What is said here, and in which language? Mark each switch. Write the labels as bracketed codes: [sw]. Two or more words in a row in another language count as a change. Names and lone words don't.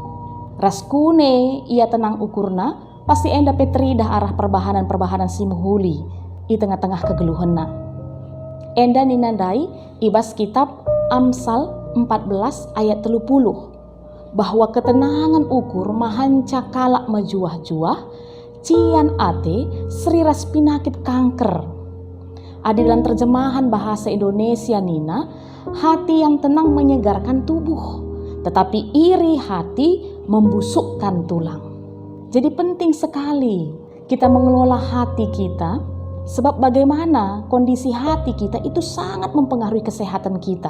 [btx] Raskune ia tenang ukurna pasti enda pe teridah arah perbahanan-perbahanan si muhuli di tengah-tengah kegeluhanna. Enda ninandai ibas kitab Amsal 14 ayat 30 bahwa ketenangan ukur mahanca kalak majuah-juah cian ate seriras pinakit kanker. [id] Ada dalam terjemahan bahasa Indonesia Nina, hati yang tenang menyegarkan tubuh, tetapi iri hati membusukkan tulang. Jadi penting sekali kita mengelola hati kita, sebab bagaimana kondisi hati kita itu sangat mempengaruhi kesehatan kita.